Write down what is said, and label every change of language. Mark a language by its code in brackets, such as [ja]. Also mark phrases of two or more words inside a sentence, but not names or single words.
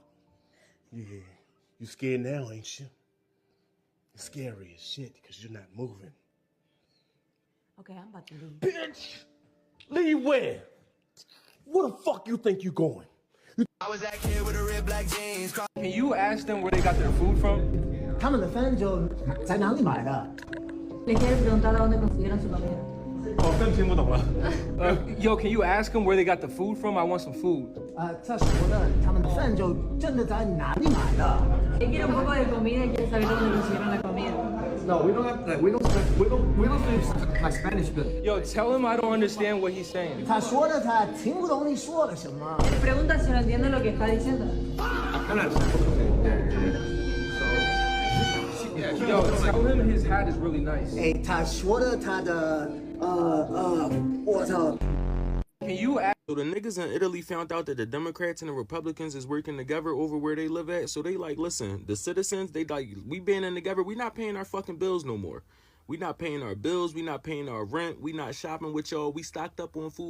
[en] Yeah, you scared now, ain't you? You're scary as shit because you're not moving. Okay, I'm about to leave. Bitch! Leave where? Where the fuck you think you going? I was that kid with the red black jeans. Can you ask them where they got their food from? [zh] 他们的饭就在哪里买的？ [es] Le quiero preguntar a dónde consiguieron su comida. [en] Oh, [zh] 更听不懂了。 [en] Yo, can you ask them where they got the food from? I want some food. [zh] 在说的，他们的饭就真的在哪里买的？ [es] Quiero un poco de comida y quiero saber dónde consiguieron la comida. [en] No, we don't have to. We don't speak like Spanish good. Yo, tell him I don't understand what he's saying. [zh] 他说的他听不懂你说的什么。 [es] Pregunta si no entiende lo que está diciendo. [en] Yo, tell him his hat is really nice. [zh] 哎，他说的他的我操。 [en] Can you ask? So the niggas in Italy found out that the Democrats and the Republicans is working together over where they live at. So they like, listen, the citizens, they like, we banding together. We not paying our fucking bills no more. We not paying our bills. We not paying our rent. We not shopping with y'all. We stocked up on food.